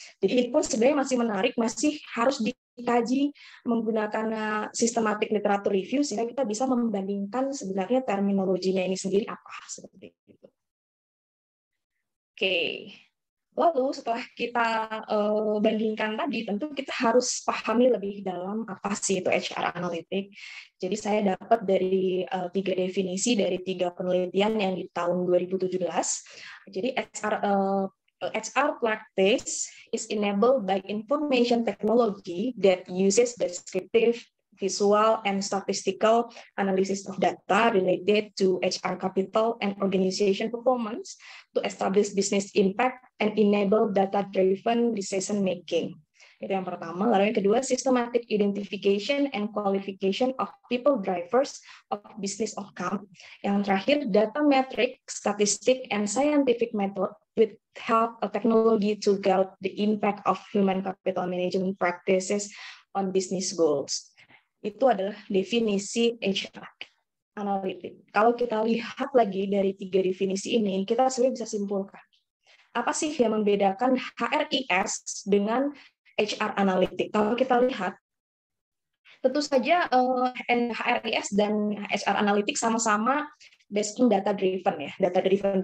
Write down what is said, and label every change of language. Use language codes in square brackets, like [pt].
[id] Jadi itu sebenarnya masih menarik, masih harus dikaji menggunakan sistematik literatur review sehingga kita bisa membandingkan sebenarnya terminologinya ini sendiri apa seperti itu. Oke. Lalu setelah kita bandingkan tadi, tentu kita harus pahami lebih dalam apa sih itu HR analytics. Jadi saya dapat dari 3 definisi dari 3 penelitian yang di tahun 2017. Jadi [en] HR practice is enabled by information technology that uses descriptive, visual, and statistical analysis of data related to HR capital and organization performance to establish business impact and enable data-driven decision-making. [id] Itu yang pertama. Lalu yang kedua, [en] systematic identification and qualification of people drivers of business outcome. [id] Yang terakhir, [en] data metric, statistic, and scientific method with help of technology to gauge the impact of human capital management practices on business goals. [id] Itu adalah definisi HR analitik. Kalau kita lihat lagi dari 3 definisi ini, kita sebenarnya bisa simpulkan. Apa sih yang membedakan HRIS dengan HR analitik? Kalau kita lihat, tentu saja HRIS dan HR analitik sama-sama [en] based on data driven [id] ya, data driven.